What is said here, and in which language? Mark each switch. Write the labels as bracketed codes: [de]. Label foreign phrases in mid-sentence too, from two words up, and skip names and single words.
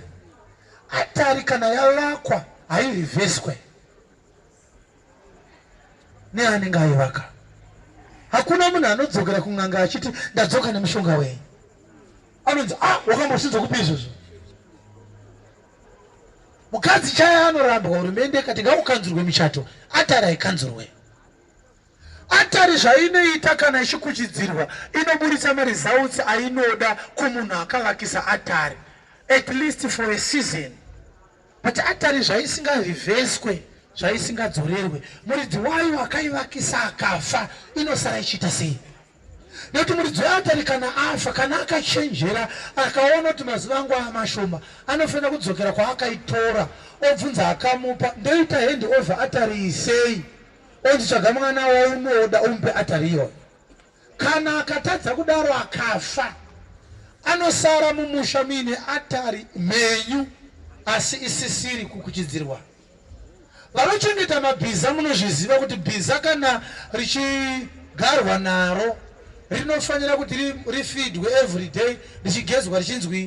[sn] Atari kana yavakwa hairivheswe neanenge aivaka. Hakuna munhu anodzokera kun'anga achiti ndadzoka nemushonga wenyu. Anonzi wakambosinzwa kupi izvozvo. Mukadzi chaya anorambwa hurumende ikati ngaukanzurwe michato atari haikanzurwe. Atari zvainoita kana ichikuchidzirwa inoburitsa maresults ainoda kumunhu akavakisa atari [en] at least for a season. [sn] But atari zvaisingavheswe zvaisingadzorerwe muridzi wayo akaivakisa akafa inosara ichiita sei. Nekuti muridzi weatari kana afa kana akachenjera akaona kuti mazuva angu amashoma anofanira kudzokera kwaakaitora obvunza akamupa ndoita [en] hand over [sn] atari isei onzi tsvaga mwana waunoda umupe atari iyoyo. Kana akatadza kudaro akafa anosara mumusha mine atari menyu asi isisiri kukuchidzirwa. Vanochengeta mabhiza munozviziva kuti bhiza kana richigarwa naro rinofanira kuti rifidwe [en] every day [sn] richigezwa richinzwi.